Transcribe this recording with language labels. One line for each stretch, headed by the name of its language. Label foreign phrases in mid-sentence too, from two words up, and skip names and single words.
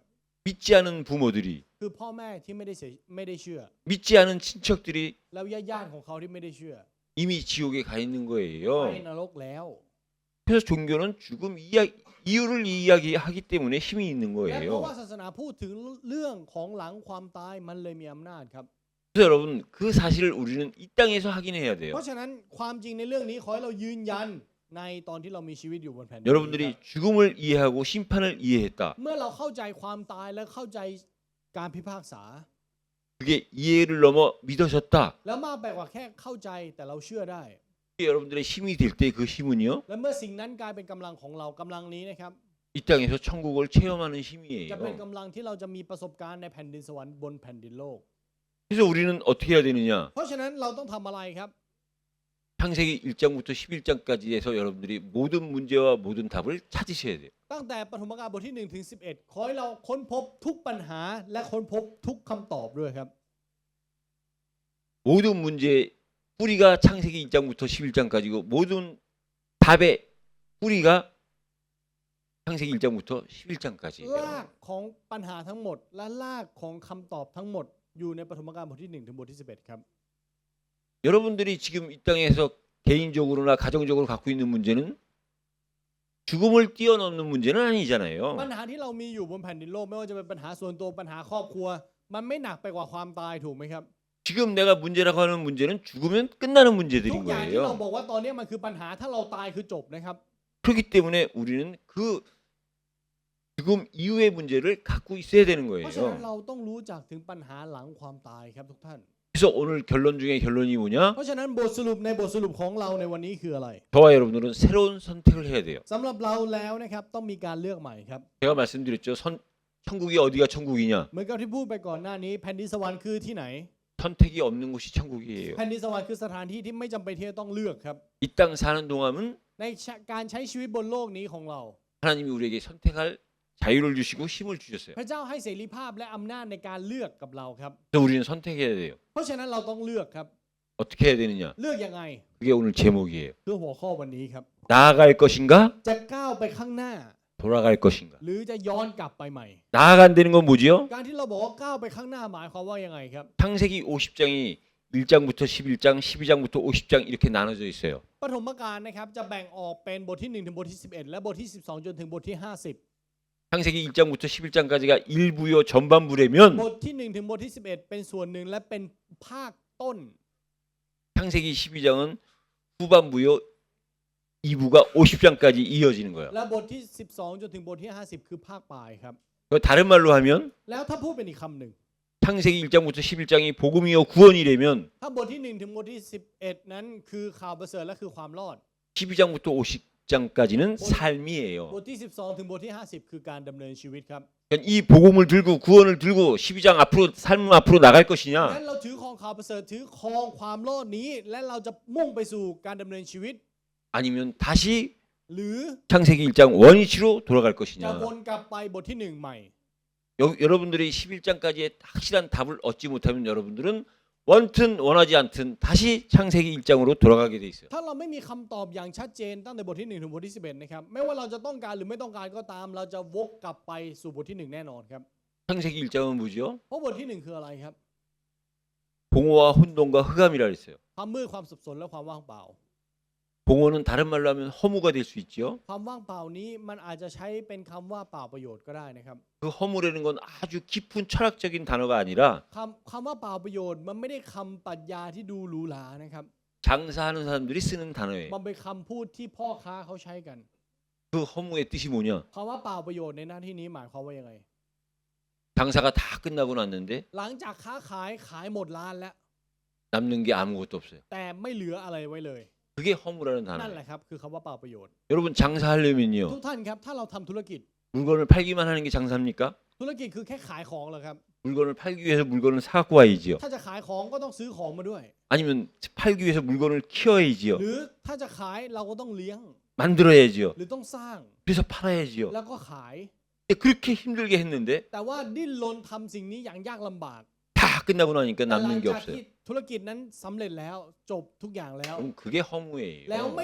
Korean: 믿지 않은 부모들이
Thai: คือพ่อแม่ที่ไม่ได้เชื่อ
Korean: 믿지 않은 친척들이
Thai: แล้วญาติของเขาที่ไม่ได้เชื่อ
Korean: 이미 지옥에 가 있는
Thai: ไป
Korean: 거예요.
Thai: นรกแล้ว
Korean: 그래서 종교는 죽음 이유를 이야기하기 때문에 힘이 있는
Thai: และเพราะ
Korean: 거예요.
Thai: ว่าศาสนาพูดถึงเรื่องของหลังความตายมันเลยมีอำนาจครับ
Korean: 그래서 여러분 그 사실을 우리는 이 땅에서 확인해야 돼요.
Thai: เพราะฉะนั้นความจริงในเรื่องนี้ขอให้เรายืนยันในตอนที่เรามีชีวิตอยู่บนแผ่นดินนี้
Korean: 여러분들이 죽음을 이해하고 심판을 이해했다.
Thai: เมื่อเราเข้าใจความตายและเข้าใจการพิพากษา
Korean: 그게 이해를 넘어 믿어졌다.
Thai: แล้วมากไปกว่าแค่เข้าใจแต่เราเชื่อได้
Korean: 여러분들의 힘이 될 때 그 힘은요.
Thai: และเมื่อสิ่งนั้นกลายเป็นกำลังของเรากำลังนี้นะครับ
Korean: 이 땅에서 천국을 체험하는
Thai: จะเป็น
Korean: 힘이에요.
Thai: กำลังที่เราจะมีประสบการณ์ในแผ่นดินสวรรค์บนแผ่นดินโลก
Korean: 그래서 우리는 어떻게 해야 되느냐?
Thai: เพราะฉะนั้นเราต้องทำอะไรครับ
Korean: 창세기 1장부터 11장까지 해서 여러분들이 모든 문제와 모든 답을 찾으셔야 돼요.
Thai: ตั้งแต่ปฐมกาลบทที่1ถึง11ขอให้เราค้นพบทุกปัญหาและค้นพบทุกคำตอบด้วยครับ
Korean: 모든 문제의 뿌리가 창세기 1장부터 11장까지고 모든 답의 뿌리가 창세기 1장부터 11장까지예요.
Thai: รากของปัญหาทั้งหมดและรากของคำตอบทั้งหมดอยู่ในปฐมกาลบทที่1ถึงบทที่11ครับ
Korean: 여러분들이 지금 이 땅에서 개인적으로나 가정적으로 갖고 있는 문제는 죽음을 뛰어넘는 문제는 아니잖아요.
Thai: ปัญหาที่เรามีอยู่บนแผ่นดินโลกไม่ว่าจะเป็นปัญหาส่วนตัวปัญหาครอบครัว มันไม่หนักไปกว่าความตายถูกไหมครับ
Korean: 지금 내가 문제라고 하는 문제는 죽으면 끝나는
Thai: ทุ
Korean: 문제들인
Thai: กอย่างที่เรา
Korean: 거예요.
Thai: บอกว่าตอนนี้มันคือปัญหาถ้าเราตายคือจบนะครับ
Korean: 그렇기 때문에 우리는 그 죽음 이후의 문제를 갖고 있어야 되는
Thai: เพราะฉะนั้น
Korean: 거예요.
Thai: เราต้องรู้จักถึงปัญหาหลังความตายครับทุกท่าน
Korean: 그래서 오늘 결론 중에 결론이 뭐냐?
Thai: เพราะฉะนั้นบทสรุปในบทสรุปของเราในวันนี้คืออะไร
Korean: 저와 여러분들은 새로운 선택을 해야 돼요.
Thai: สำหรับเราแล้วนะครับต้องมีการเลือกใหม่ครับ
Korean: 제가 말씀드렸죠. 천국이 어디가 천국이냐?
Thai: เหมือนกับที่พูดไปก่อนหน้านี้แผ่นดินสวรรค์คือที่ไหน
Korean: 선택이 없는 곳이 천국이에요.
Thai: แผ่นดินสวรรค์คือสถานที่ที่ไม่จำเป็นที่จะต้องเลือกครับ
Korean: 이 땅 사는 동안은
Thai: ในการใช้ชีวิตบนโลกนี้ของเรา
Korean: 하나님이 우리에게 선택할 자유를 주시고 힘을 주셨어요.
Thai: พระเจ้าให้เสรีภาพและอำนาจในการเลือกกับเราครับ
Korean: 그래서 우리는 선택해야 돼요.
Thai: เพราะฉะนั้นเราต้องเลือกครับ
Korean: 어떻게 해야 되느냐?
Thai: เลือกยังไง
Korean: 그게 오늘 제목이에요.
Thai: เพื่อหัวข้อวันนี้ครับ
Korean: 나아갈 것인가?
Thai: จะก้าวไปข้างหน้า
Korean: 돌아갈 것인가?
Thai: หรือจะย้อนกลับไปใหม่
Korean: 나아간다는 건 뭐지요?
Thai: การที่เราบอกว่าก้าวไปข้างหน้าหมายความว่ายังไงครับ
Korean: 창세기 50장이 1장부터 11장, 12장부터 50장 이렇게 나눠져 있어요.
Thai: ปฐมกาลนะครับจะแบ่งออกเป็นบทที่1ถึงบทที่11และบทที่12จนถึงบทที่50
Korean: 창세기 1장부터 11장까지가 일부요 전반부라면
Thai: บทที่1ถึงบทที่11เป็นส่วนหนึ่งและเป็นภาคต้น
Korean: 창세기 12장은 후반부요 2부가 50장까지 이어지는 거예요.
Thai: และบทที่12จนถึงบทที่50คือภาคปลายครับ
Korean: 다른 말로 하면
Thai: แล้วถ้าพูดเป็นอีกคำหนึ่ง
Korean: 창세기 1장부터 11장이 복음이요 구원이라면
Thai: ถ้าบทที่1ถึงบทที่11นั้นคือข่าวประเสริฐและคือความรอด
Korean: 12장부터 50장까지는 삶이에요.
Thai: บทที่12ถึงบทที่50คือการดำเนินชีวิตครับ
Korean: 그러니까 이 복음을 들고 구원을 들고 12장 앞으로 삶 앞으로 나갈
Thai: งั้น
Korean: 것이냐?
Thai: เราถือครองข่าวประเสริฐถือครองความรอดนี้และเราจะมุ่งไปสู่การดำเนินชีวิต
Korean: 아니면 다시
Thai: หรือ
Korean: 창세기 1장 원위치로 돌아갈
Thai: จะ
Korean: 것이냐?
Thai: วนกลับไปบทที่1ใหม่
Korean: 여러분들이 11장까지의 확실한 답을 얻지 못하면 여러분들은 원튼 원하지 않든 다시 창세기 1장으로 돌아가게 돼 있어요.
Thai: ถ้าเราไม่มีคำตอบอย่างชัดเจนตั้งแต่บทที่1ถึงบทที่11นะครับไม่ว่าเราจะต้องการหรือไม่ต้องการก็ตามเราจะวกกลับไปสู่บทที่1แน่นอนครับ
Korean: 창세기 1장은 뭐죠?
Thai: เพราะบทที่1คืออะไรครับ
Korean: 봉오와 혼돈과 흑암이라 그랬어요.
Thai: ความมืดความสับสนและความว่างเปล่า
Korean: 봉오는 다른 말로 하면 허무가 될 수 있죠.
Thai: ความว่างเปล่านี้มันอาจจะใช้เป็นคำว่าเปล่าประโยชน์ก็ได้นะครับ
Korean: 그 허무라는 건 아주 깊은 철학적인 단어가 아니라
Thai: คำว่าเปล่าประโยชน์มันไม่ได้คำปรัชญาที่ดูหรูหรานะครับ
Korean: 장사하는 사람들이 쓰는 단어예요.
Thai: มันเป็นคำพูดที่พ่อค้าเขาใช้กัน
Korean: 그 허무의 뜻이 뭐냐?
Thai: คำว่าเปล่าประโยชน์ในหน้าที่นี้หมายความว่ายังไง
Korean: 장사가 다 끝나고 났는데
Thai: หลังจากค้าขายหมดร้านแล้ว
Korean: 남는 게 아무것도 없어요.
Thai: แต่ไม่เหลืออะไรไว้เลย
Korean: 그게 허무라는
Thai: นั่นแห
Korean: 단어예요.
Thai: ละครับคือคำว่าเปล่าประโยชน์
Korean: 여러분 장사하려면요.
Thai: ทุกท่านครับถ้าเราทำธุรกิจ
Korean: 물건을 팔기만 하는 게 장사입니까?
Thai: ธุรกิจคือแค่ขายของเหรอครับ
Korean: 물건을 팔기 위해서 물건을 사갖고 와야지요.
Thai: ถ้าจะขายของก็ต้องซื้อของมาด้วย
Korean: 아니면 팔기 위해서 물건을 키워야지요.
Thai: หรือถ้าจะขายเราก็ต้องเลี้ยง
Korean: 만들어야지요.
Thai: หรือต้องสร้าง
Korean: 그래서 팔아야지요.
Thai: แล้วก็ขาย
Korean: 근데 그렇게 힘들게 했는데
Thai: แต่ว่าดิ้นรนทำสิ่งนี้อย่างยากลำบาก
Korean: 다 끝나고 나니까
Thai: แต่หลัง
Korean: 남는 게
Thai: จากที่
Korean: 없어요.
Thai: ธุรกิจนั้นสำเร็จแล้วจบทุกอย่างแล้ว
Korean: 그럼 그게
Thai: แล้วไม่